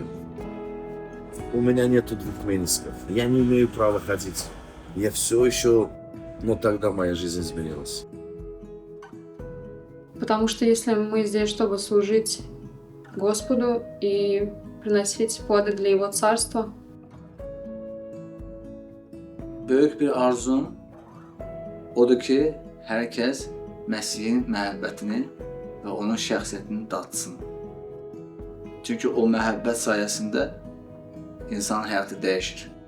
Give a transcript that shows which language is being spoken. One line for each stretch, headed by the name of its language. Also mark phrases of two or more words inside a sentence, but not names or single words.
Russian: У меня нету двух менисков. Я не имею права ходить. Я все еще... Но тогда моя жизнь изменилась. Потому что если мы здесь, чтобы служить Господу и приносить плоды для Его Царства,
Azerbaijani: Böyük bir arzum odur ki, hər kəs Məsihin məhəbbətini və onun şəxsiyyətini datsın. Çünki o məhəbbət sayəsində insanın həyatı dəyişir.